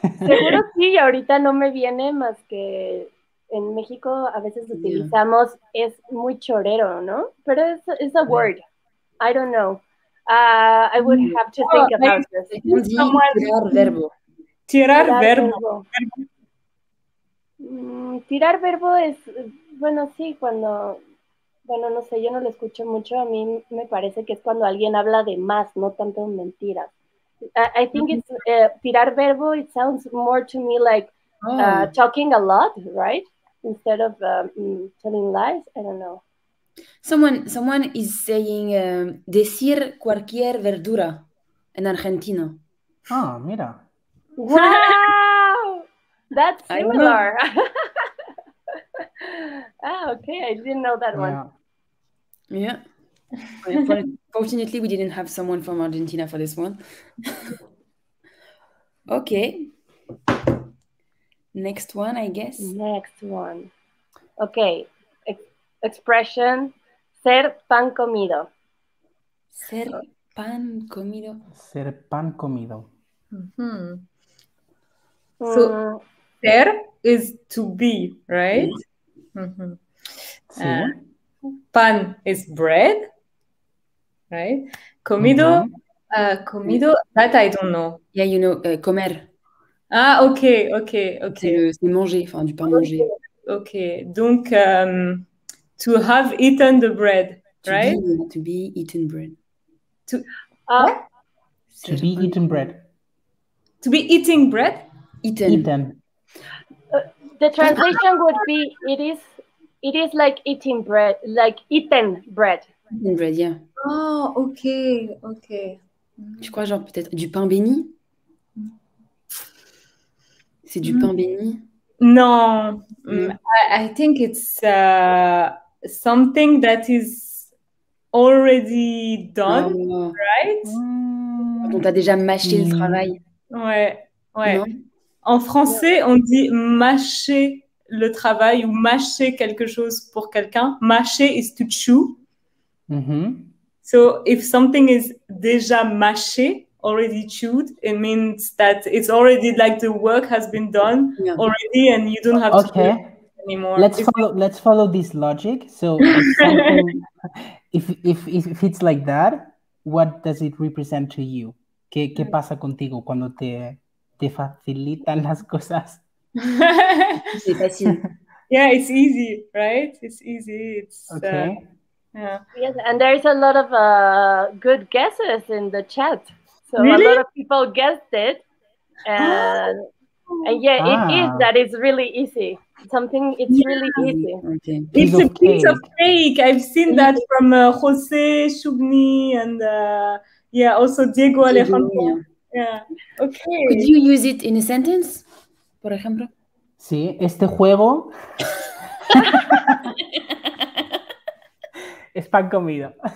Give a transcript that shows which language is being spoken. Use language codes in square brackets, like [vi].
[es] Seguro sí, y ahorita no me viene más que en México a veces utilizamos, es muy chorero, ¿no? Pero es [en] a word. I don't know. I would have to think about this. [es] Tirar verbo. Tirar verbo. Tirar verbo es, bueno, sí, cuando, bueno, no sé, yo no lo escucho mucho, a mí me parece que es cuando alguien habla de más, no tanto mentiras. [en] I think it's tirar verbo. It sounds more to me like talking a lot, right? Instead of telling lies. I don't know. Someone is saying [es] decir cualquier verdura en Argentina. Ah, mira. [en] Wow, that's similar. Okay, I didn't know that one. Yeah. Fortunately, we didn't have someone from Argentina for this one. Okay. Next one, I guess. Next one. Okay. Expression, ser pan comido. [es] Ser pan comido. Ser pan comido. [en] So, ser is to be, right? [es] Sí. [en] Pan is bread, right? Comido, comido, that I don't know. Yeah, you know, comer. Ah, okay. [fr] C'est manger, enfin, du pain mangé. [en] Okay, donc, to have eaten the bread, right? To be eaten bread. To be eaten bread. To be eating bread? Eaten. The translation would be, it is like eating bread, like eaten bread. Eaten bread, yeah. Oh, okay. [fr] Je crois genre peut-être du pain béni. C'est du pain béni? [en] No, I think it's something that is already done, right? [fr] Quand on t'a déjà mâché le travail. Ouais. Non? En français, on dit mâcher le travail ou mâcher quelque chose pour quelqu'un. [en] Mâcher is to chew. So if something is déjà mâché, already chewed, it means that it's already like the work has been done already and you don't have to do it anymore. Let's follow this logic. So if something, if it's like that, what does it represent to you? [es] ¿Qué pasa contigo cuando te facilitan las cosas? [fr] C'est facile. [en] Yeah, it's easy, right? It's easy. It's okay. Yes, and there is a lot of good guesses in the chat. So really? a lot of people guessed it, and yeah, it is that it's really easy. Something it's really easy. Okay. It's a piece of cake. I've seen that from Jose Shubni and also Diego Alejandro. Yeah. Okay. Could you use it in a sentence, [es] por ejemplo? Sí, este juego es pan comido.